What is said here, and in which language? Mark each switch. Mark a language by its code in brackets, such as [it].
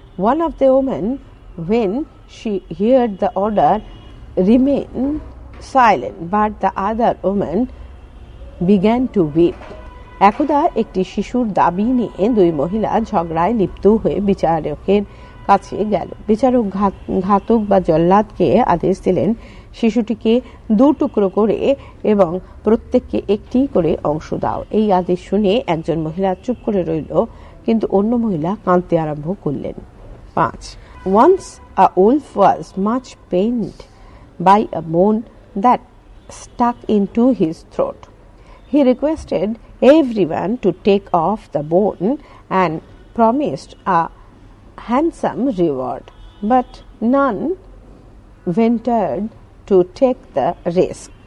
[en] One of the women, when she heard the order, remained silent, but the other woman began to weep. [bn] একদা একটি শিশুর দাবি নিয়ে দুই মহিলা ঝগড়ায় লিপ্ত হয়ে বিচারকের কাছে গেল। বিচারক ঘাতক বা জল্লাদকে আদেশ দিলেন শিশুটিকে 2 টুকরো করে এবং প্রত্যেককে একটি করে অংশ দাও। এই আদেশ শুনে একজন মহিলা চুপ করে রইল, কিন্তু অন্য মহিলা কাঁদতে আরম্ভ করলেন। 5. [en] Once a wolf was much pained by a bone that stuck into his throat. He requested everyone to take off the bone and promised a handsome reward, but none ventured to take the risk.